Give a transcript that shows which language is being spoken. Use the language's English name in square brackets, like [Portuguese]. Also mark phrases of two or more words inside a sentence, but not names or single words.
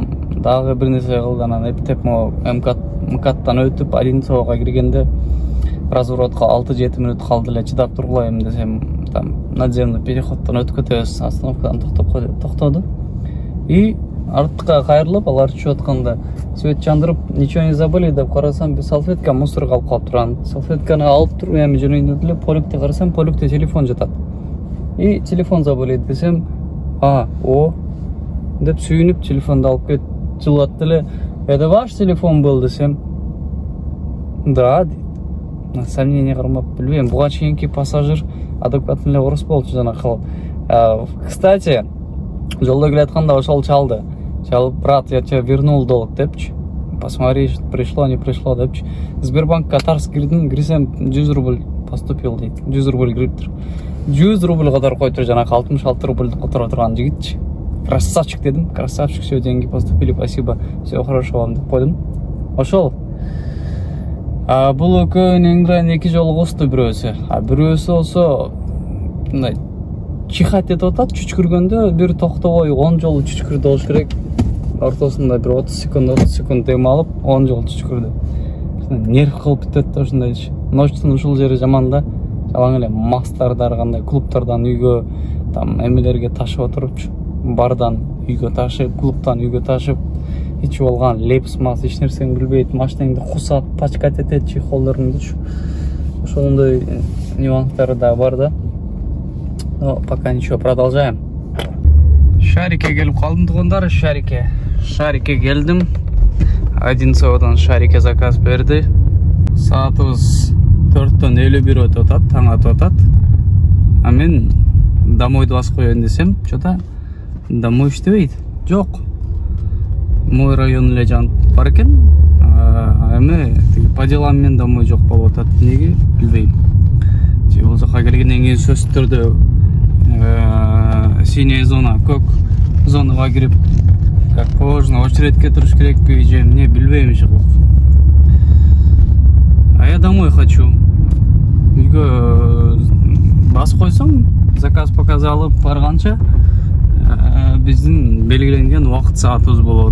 [Kyrgyz] Дагы бир нерсе кылды, анан эптеп МКАДтан өтүп Одинцового киргенде разворотко 6-7 мүнөт калды эле, чыдап тургулайм десем, [Russian] там надземный переходдон [Kyrgyz] өтүп кетебиз, остановкадан токтоду. И артка кайрылып, алар түшүп атканда свет чандырып, [Russian] ничего не забыли [Kyrgyz] деп карасам, салфетка мусорго алып калып турган. Салфетканы алып туруп, эми жөнөйдү эле, поликте карасам, поликте телефон жатат. [Russian] И телефон забыли [Kyrgyz] десем, деп сүйүнүп телефонду алып кетип жылат эле. [Russian] Это ваш телефон был десем, да, дейт. [Kyrgyz] Сомнение кармап, билбейм, буга чейинки пассажир адекватный эле орус болчу жанакы. Кстати, жолдо келатканда ошол чалды. [Russian] Брат, я тебе вернул долг депчи. Посмотри, пришло, не пришло депчи. [Kyrgyz] Сбербанкка тарс кирсем 100 рубль поступил дейт. 100 рубль кириптир. 100 рубль катар койдур, жанакы 66 рубльди которо турган жигитчи. красавчик дедим. [Russian] Красавчик, все, деньги поступили, спасибо, все хорошо вам деп койдум. [Kyrgyz] Ошол. Бул экөөнүн эңирайын 2 жолу косту бирөөсү. Бирөөсү болсо мындай чихать этип атат, чүчкүргөндө бир токтобой 10 жолу чүчкүрдү болуш керек. Ортосунда бир 30 секунд дем алып 10 жолу чүчкүрдү. Нерв кылып бүтөт да ушундай иш. Ночтун ушул жери жаман да. Жалаң эле мастардар кандай клубтардан үйгө, там эмелерге ташып отурупчу. Бардан үйгө ташып, клубтан үйгө ташып, ичип алган лепс мас эч нерсени билбейт, машинаңды кусат, пачкать этет, чехолдоруңдучу. Ошондой нюанстары да бар да. [Russian] Но пока ничего, продолжаем. [Kyrgyz] Шарике келип калдым тугандар, Шарике келдим. Одинцовдон Шарике заказ берди. Саатыбыз 4:51 өтүп атат, таң атып атат. Мен домойду басып коеюн десем, [Russian] что-то домой [Kyrgyz] иштебейт. Жок. [Russian] Мой район [Kyrgyz] эле жанып бар экен. Эми [Russian] по делам [Kyrgyz] мен домой жок болуп атат. Неге билбейм. Же болсо келгенден кийин сөзсүз түрдө [Russian] синяя зона, [Kyrgyz] көк зонага кирип, [Russian] как положено, [Kyrgyz] очередке туруш керекпи, же эмне билбейм жыгып. [Russian] Я домой хочу. [Kyrgyz] Үйгө басып койсоң, заказ показалып барганча биздин белгиленген убакыт саатыбыз болот.